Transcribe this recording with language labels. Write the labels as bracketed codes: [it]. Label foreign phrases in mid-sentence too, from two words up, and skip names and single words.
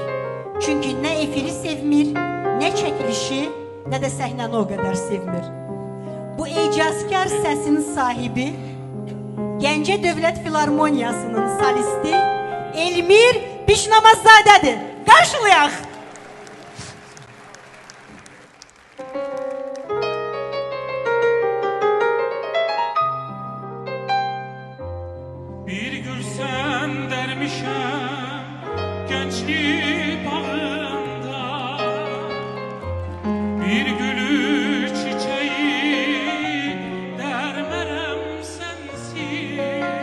[az] Çünki nə efiri sevmir, nə çəkilişi, nə də səhnəni o qədər sevmir. Bu ecazkar səsin sahibi, Gəncə Dövlət Filarmoniyasının solisti Elmir Bişnamazadədir. Qarşılayaq! Bir gülsen dermişem gençlik bağında, bir gülü çiçeği dermerem sensiz.